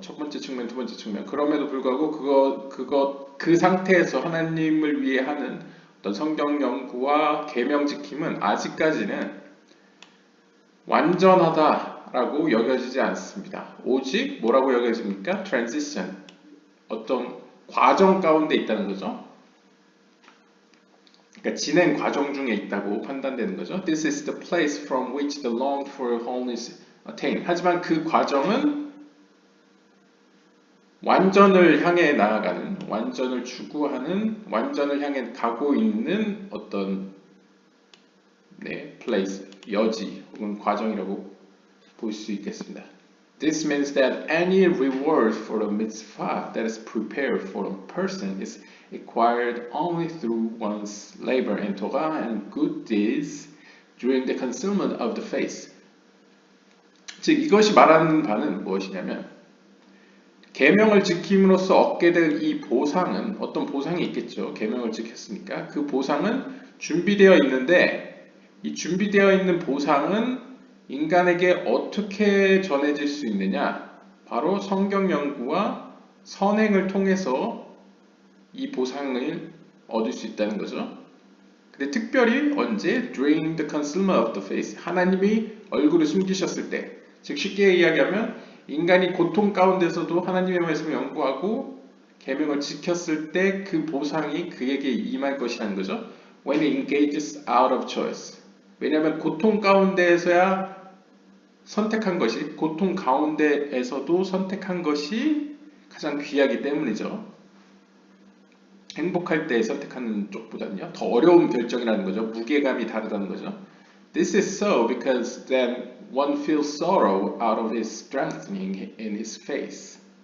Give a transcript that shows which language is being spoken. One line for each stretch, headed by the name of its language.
Korean: 첫 번째 측면, 두 번째 측면. 그럼에도 불구하고 그 상태에서 하나님을 위해 하는 어떤 성경 연구와 계명 지킴은 아직까지는 완전하다라고 여겨지지 않습니다. 오직 뭐라고 여겨집니까?
English: transition.
Korean: 어떤 과정 가운데 있다는 거죠. 그러니까 진행 과정 중에 있다고 판단되는 거죠.
English: This is the place from which the longed for holiness attain.
Korean: 하지만 그 과정은 완전을 향해 나아가는, 완전을 추구하는, 완전을 향해 가고 있는 어떤 place, 여지 혹은 과정이라고 볼 수 있겠습니다.
English: This means that any reward for a mitzvah that is prepared for a person is acquired only through one's labor in Torah and good deeds during the concealment of the faith.
Korean: 즉 이것이 말하는 바는 무엇이냐면 계명을 지킴으로써 얻게 될 이 보상은 어떤 보상이 있겠죠. 계명을 지켰으니까 그 보상은 준비되어 있는데 이 준비되어 있는 보상은 인간에게 어떻게 전해질 수 있느냐? 바로 성경 연구와 선행을 통해서 이 보상을 얻을 수 있다는 거죠. 근데 특별히 언제?
English: During the concealment of the face.
Korean: 하나님이 얼굴을 숨기셨을 때. 즉 쉽게 이야기하면 인간이 고통 가운데서도 하나님의 말씀을 연구하고 계명을 지켰을 때 그 보상이 그에게 임할 것이라는 거죠.
English: When he engages out of choice.
Korean: 왜냐하면 고통 가운데에서야 선택한 것이 고통 가운데에서도 선택한 것이 가장 귀하기 때문이죠. 행복할 때 선택하는 쪽보다는요. 더 어려운 결정이라는 거죠. 무게감이 다르다는 거죠.
English: This is so because then one feels sorrow out of his strengthening in his faith.